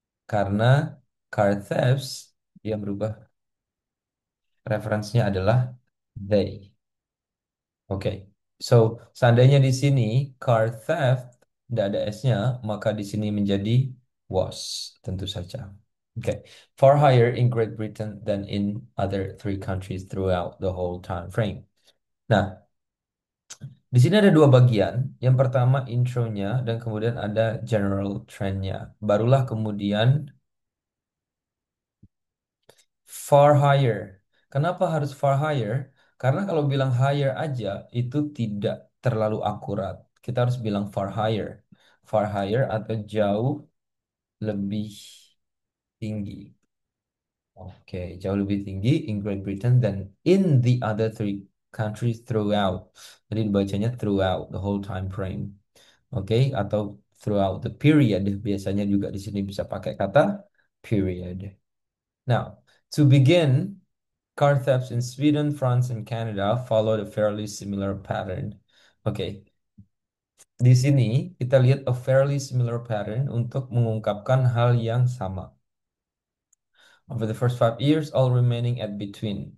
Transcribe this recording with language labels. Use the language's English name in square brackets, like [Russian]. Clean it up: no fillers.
[Indonesian] Karena car thefts dia berubah referensinya adalah they. Oke. So, seandainya di sini car theft tidak ada S-nya, maka di sini menjadi was, tentu saja. Oke. [English] Far higher in Great Britain than in other three countries throughout the whole time frame. [Indonesian] Nah, di sini ada dua bagian. Yang pertama intronya dan kemudian ada general trendnya. Barulah kemudian far higher. Kenapa harus far higher? Karena kalau bilang higher aja itu tidak terlalu akurat. Kita harus bilang far higher. Far higher atau jauh lebih tinggi. [English] Oke, [Indonesian] jauh lebih tinggi [English] in Great Britain than in the other three countries throughout. [Indonesian] Jadi dibacanya [English] throughout the whole time frame. [Indonesian] Oke, atau [English] throughout the period. [Indonesian] Biasanya juga di sini bisa pakai kata period. [English] Now, to begin, car thefts in Sweden, France, and Canada followed a fairly similar pattern. [Indonesian] Oke, di sini kita lihat [English] a fairly similar pattern [Indonesian] untuk mengungkapkan hal yang sama. [English] Over the first 5 years, all remaining at between.